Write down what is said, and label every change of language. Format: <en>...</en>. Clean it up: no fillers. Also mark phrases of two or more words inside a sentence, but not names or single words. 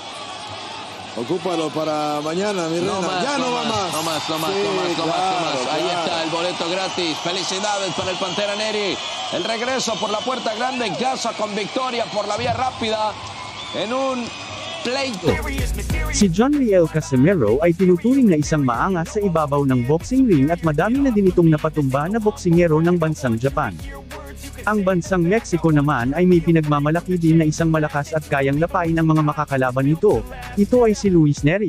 <es>Ocúpalo para mañana, mi reina. Ya no va más. No más. Ahí está el boleto gratis. Felicidades para el Pantera Neri. El regreso por la puerta grande en casa con victoria por la vía rápida en un pleito.</es> <tl>Si John Riel Casimero ay tinuturing na isang maangas sa ibabaw ng</tl> <en>boxing ring</en> <tl>at madami na din itong napatumba na boksingero ng bansang Japan. Ang bansang Mexico naman ay may pinagmamalaki din na isang malakas at kayang lapain ang mga makakalaban nito. Ito ay si Luis Neri.</tl>